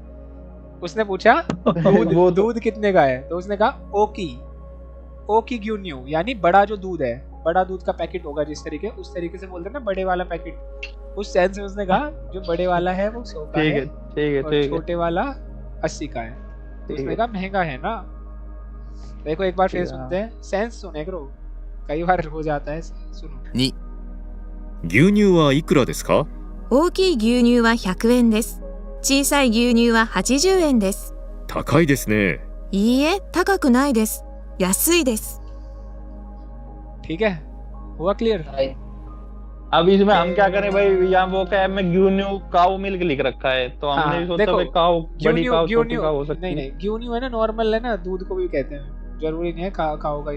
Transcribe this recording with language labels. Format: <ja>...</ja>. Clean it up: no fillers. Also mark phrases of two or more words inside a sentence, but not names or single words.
<hi>उसने पूछा दूध कितने का है, तो उसने कहा</hi> <ja>大きい牛乳,</ja> <hi>यानी बड़ा जो दूध है, बड़ा दूध का पैकेट होगा जिस तरीके, उस तरीके से बोलते हैं ना बड़े वाला पैकेट। उस सेंस में उसने कहा जो बड़े वाला है वो 100 का है, और छोटे वाला 80 का है। तो उसने कहा महंगा है ना। देखो एक बार फिर सुनते हैं, सेंस सुने करो, कई बार हो जाता है। सुनो।</hi> <ja>2、牛乳はいくらですか？大きい牛乳は100円です。小さい牛乳は80円です。高いですね。いいえ、高くないです。安いです。</ja> <hi>ठीक है, हुआ क्लियर? अब इसमें हम क्या करें भाई, यहाँ वो क्या है, में ग्यून्यू</hi> <en>cow milk</en> <hi>लिख रखा है, तो हमने भी सोचा भाई काऊ, बड़ी काऊ, छोटी काऊ हो सकती है। नहीं, ग्यून्यू है ना, नॉर्मल है ना, दूध को भी कहते हैं, जरूरी नहीं है काऊ का ही हो।</hi>